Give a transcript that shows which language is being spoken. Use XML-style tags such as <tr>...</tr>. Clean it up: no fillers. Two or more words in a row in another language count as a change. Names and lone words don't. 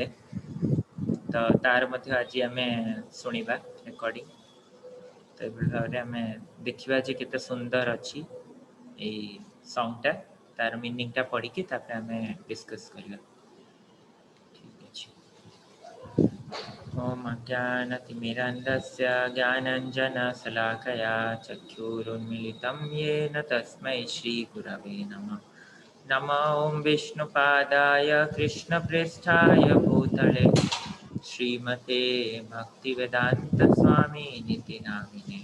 <or>ତ ତାର ମଧ୍ୟ ଆଜି ଆମେ ଶୁଣିବା ରେକର୍ଡିଂ। ତ ଏଭଳି ଭାବରେ ଆମେ ଦେଖିବା ଯେ କେତେ ସୁନ୍ଦର ଅଛି ଏଇ ସଙ୍ଗଟା, ତାର ମିନିଂଟା ପଢିକି ତାପରେ ଆମେ ଡିସ୍କସ୍ କରିବା। ଠିକ୍ ଅଛି।</or> <sa>ओम अज्ञानतिमिरन्धस्य ज्ञानाञ्जनशलाकया चक्षुरुन्मीलितं येन तस्मै श्रीगुरवे नमः। नमो ॐ विष्णुपादाय कृष्णप्रेष्ठाय भूतले श्रीमते भक्तिवेदान्तस्वामिनिति नामिने।</sa>